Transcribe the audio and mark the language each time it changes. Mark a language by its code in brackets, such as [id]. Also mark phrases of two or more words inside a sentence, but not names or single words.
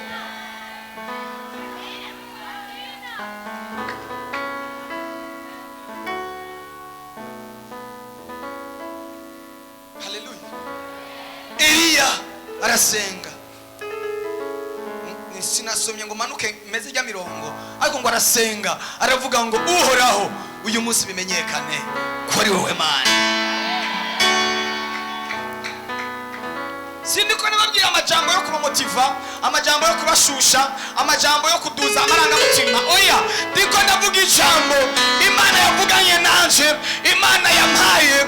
[rn] Haleluya. Eliya arasenga, sinasomye ngo manuke meze rya mirongo, ariko ngo arasenga, aravuga ngo uhoraho uyu munsi bimenyekane ko ari wowe Mana. Sindiko nababwira amajambo yo kubamotiva, amajambo yo kubashusha, amajambo yo kuduza amarangamutima. Oya, ndiko ndavuga ijambo Imana yavuganye nanje, Imana yampaye.